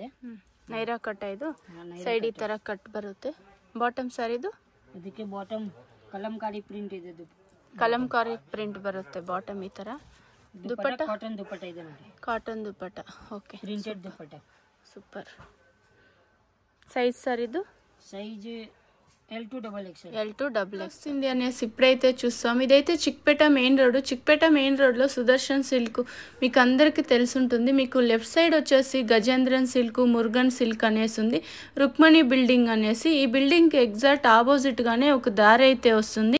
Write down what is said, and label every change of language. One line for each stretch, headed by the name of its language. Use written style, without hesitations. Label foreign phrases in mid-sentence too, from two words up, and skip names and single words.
Kannada: ನೈರಾ ಕಟ್. ಇದು ಸೈಡ್ ಈ ತರ ಕಟ್ ಬರುತ್ತೆ.
English: bottom sir
Kannada: ಇದು ಇದಕ್ಕೆ ಬಾಟಮ್ ಕಲಂಕಾರಿ ಪ್ರಿಂಟ್ ಇದೆ. ಕಲಂಕಾರಿ ಪ್ರಿಂಟ್ ಬರುತ್ತೆ ಬಾಟಮ್ ಈ ತರ. ದುಪಟ್ಟ ಕಾಟನ್ ದುಪಟ್ಟ ಇದೆ ನೋಡಿ. ಕಾಟನ್ ದುಪಟ್ಟ. ಓಕೆ, ಪ್ರಿಂಟೆಡ್ ದುಪಟ್ಟ. ಸೂಪರ್.
English: size sir
Telugu: ఇది
English: size L to double X.
Telugu: ఇండియా అనేసి ఇప్పుడైతే చూస్తాం. ఇదైతే చిక్పేట మెయిన్ రోడ్లో సుదర్శన్ సిల్క్ మీకు అందరికీ తెలుసుంటుంది. మీకు
English: left side
Telugu: వచ్చేసి గజేంద్రన్ సిల్క్, మురుగన్ సిల్క్ అనేసి ఉంది. రుక్మణి బిల్డింగ్ అనేసి, ఈ బిల్డింగ్ కి
English: exact opposite
Telugu: గానే ఒక దారి అయితే వస్తుంది.